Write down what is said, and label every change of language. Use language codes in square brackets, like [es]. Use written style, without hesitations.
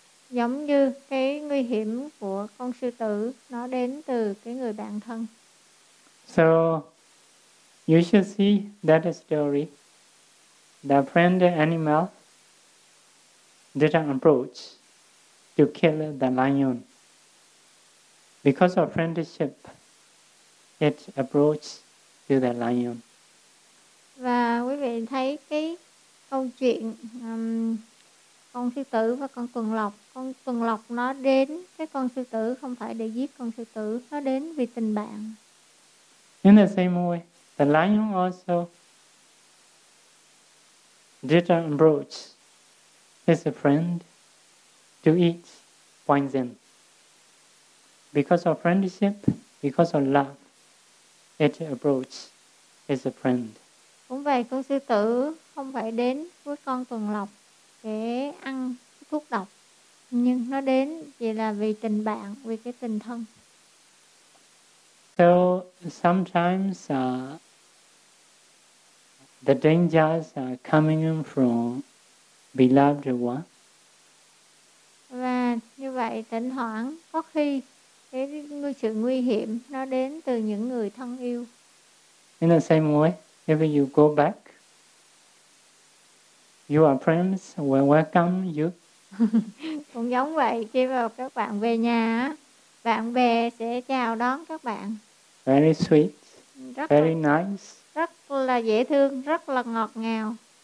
[vi] Giống như cái nguy hiểm của con sư tử nó đến từ cái người bạn thân. [en] So you should see that story. The friend animal didn't approach to kill the lion. Because of friendship, it approached to the lion. [vi] Và quý vị thấy cái câu chuyện con sư tử và con tuần lộc. Con tuần lộc nó đến cái con sư tử không phải để giết con sư tử, nó đến vì tình bạn. [en] In the same way, the lion also did approach his friend to eat poison. Because of friendship, because of love, it approached its friend. [vi] Cũng vậy, con sư tử không phải đến với con tuần lộc để ăn thuốc độc, nhưng nó đến chỉ là vì tình bạn, vì cái tình thân. [en] So sometimes the dangers are coming in from beloved one. [vi] Và như vậy, thỉnh thoảng có khi cái sự nguy hiểm nó đến từ những người thân yêu. [en] In the same way, if you go back, your friends will welcome you. [vi] Cũng giống vậy, khi mà các bạn về nhà, bạn bè sẽ chào đón các bạn. [en] Very sweet, [vi] rất [en] very nice. [vi] Rất là dễ thương, rất là ngọt ngào.